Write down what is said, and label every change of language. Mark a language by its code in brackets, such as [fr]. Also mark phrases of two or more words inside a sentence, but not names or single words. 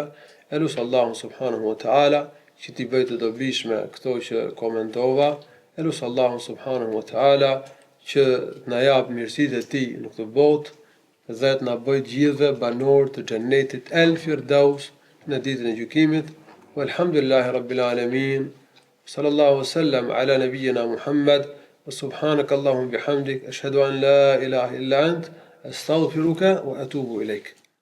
[sq] Elus Allahu [ar] سبحانه وتعالى [sq] që t'i bëj të dobishme këto që komentova. Elus Allahu [ar] سبحانه وتعالى [sq] që na jap mirësitë e tij në këtë botë dhe të na bëj gjithëve banor të xhenetit El Firdaus në ditën e gjykimit. [ar] والحمد لله رب العالمين صلى الله وسلم على نبينا محمد. وسبحانك اللهم بحمدك أشهد أن لا إله إلا أنت أستغفرك وأتوب إليك.